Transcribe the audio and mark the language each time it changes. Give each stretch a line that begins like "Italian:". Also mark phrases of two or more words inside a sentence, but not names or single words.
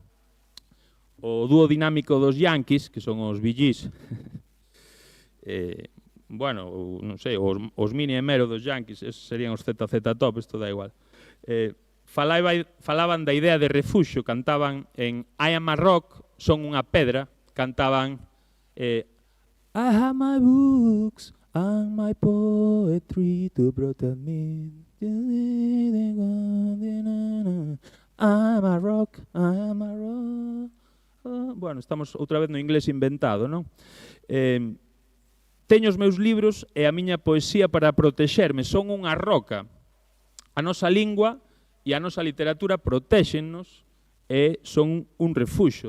Galician: O dúo dinámico dos Yankees, que son os Bee Gees, bueno, non sei, os Mini e Mero dos Yankees, esos serían os ZZ Top, isto da igual. Falaban da idea de refuxio, cantaban en
English: I am a rock,
Galician: son unha pedra, cantaban
English: I have my books and my poetry to protect me. I'm a rock, I'm a rock.
Galician: Bueno, estamos outra vez no inglés inventado, non? Teño os meus libros e a miña poesía para protexerme, son unha roca. A nosa lingua e a nosa literatura protéxennos e son un refuxo.